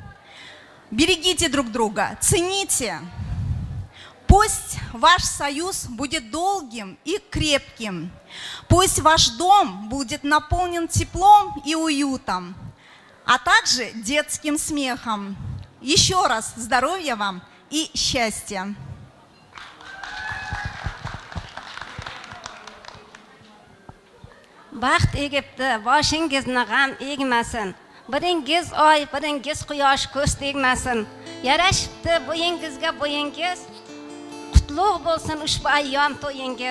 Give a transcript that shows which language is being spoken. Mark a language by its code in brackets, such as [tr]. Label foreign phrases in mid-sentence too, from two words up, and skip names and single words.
[ru] Берегите друг друга, цените, Пусть ваш союз будет долгим и крепким. Пусть ваш дом будет наполнен теплом и уютом, а также детским смехом. Еще раз здоровья вам и счастья. [uz] Baxt egibdi, boshingizni g'am egmasin. Biringiz oy, biringiz quyosh ko'z tegmasin. Yarashibdi bo'yingizga bo'yingiz. Qutlug' bo'lsin ushbu ayyom to'yingiz.